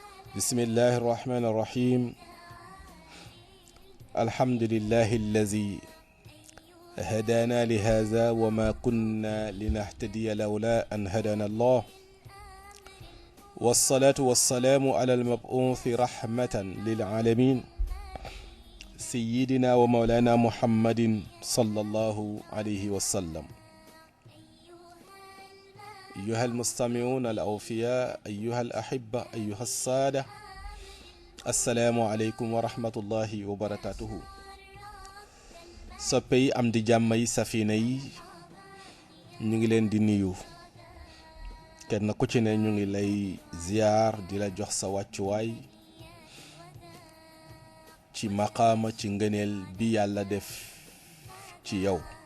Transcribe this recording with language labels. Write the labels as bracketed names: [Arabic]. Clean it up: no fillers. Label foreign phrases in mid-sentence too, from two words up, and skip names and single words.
[Arabic] بسم الله الرحمن الرحيم الحمد لله الذي هدانا لهذا وما كنا لنهتدي لولا أن هدانا الله والصلاة والسلام على المبعوث رحمة للعالمين سيدنا ومولانا محمد صلى الله عليه وسلم. أيها المستمعون الأوفياء، أيها الأحبة، أيها السادة، السلام عليكم ورحمة الله وبركاته. [Wolof] soppey am di jàmm yi safina yi ñu ngi leen di nuyu kenn ku ci ne ñu ngi lay ziar di la jox sa wàccuwaay ci maqaama ci ngëneel bi yàlla def ci yow.